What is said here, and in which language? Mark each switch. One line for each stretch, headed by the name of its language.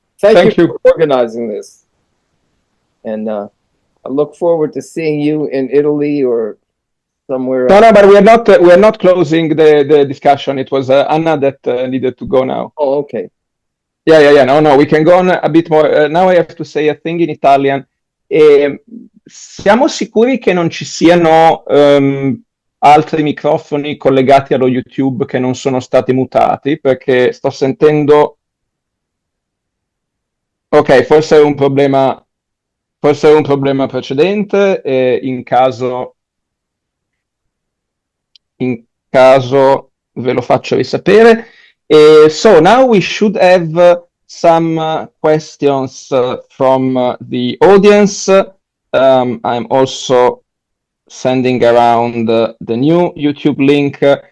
English: Thank you for organizing this, and I look forward to seeing you in Italy or somewhere else. No, but we are not closing the discussion. It was Anna that needed to go now. Oh, okay. Yeah. No, we can go on a bit more. Now I have to say a thing in Italian.
Italian: Siamo sicuri che non ci siano altri microfoni collegati allo YouTube che non sono stati mutati? Perché sto sentendo... Ok, forse è un problema precedente. In caso ve lo faccio risapere.
English: So now we should have some questions from the audience. I'm also sending around the new YouTube link.